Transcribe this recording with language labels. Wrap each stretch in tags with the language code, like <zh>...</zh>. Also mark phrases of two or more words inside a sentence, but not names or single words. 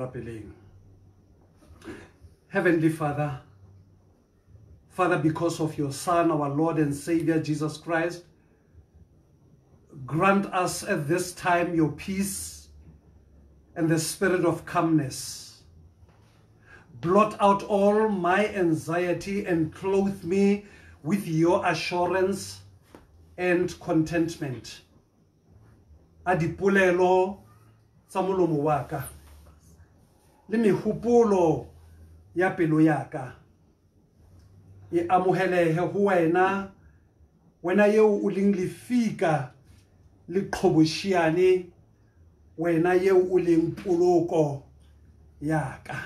<en>Heavenly Father, Father, because of your Son, our Lord and Savior, Jesus Christ, grant us at this time your peace and the spirit of calmness. Blot out all my anxiety and clothe me with your assurance and contentment.</en> <st>Adipulelo tsa molomo wa ka le mehopolo ya pelo ya ka e amohelehe ho wena wena yeo o leng lefika le qhoboshiane wena yeo o leng poloko ya ka.</st>